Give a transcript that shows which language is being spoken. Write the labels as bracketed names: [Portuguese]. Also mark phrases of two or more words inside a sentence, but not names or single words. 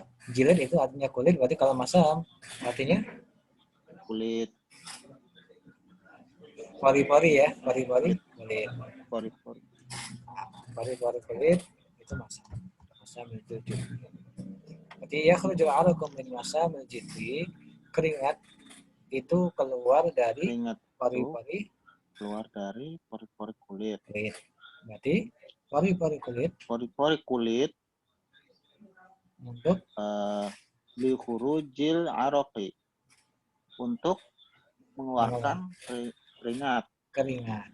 [Indonesian] Jilid itu artinya kulit, berarti kalau masam artinya Kulit. pori-pori ya, pori-pori kulit. Pori-pori. Pori-pori kulit itu masam itu. Berarti ya kalau [Arabic] عرق من مسام الجلد, [Indonesian] keringat itu keluar dari Keringat pori-pori keluar dari pori-pori kulit. Berarti pori-pori kulit. Pori-pori kulit Untuk [Arabic] لخروج العرق, [Indonesian] untuk mengeluarkan keringat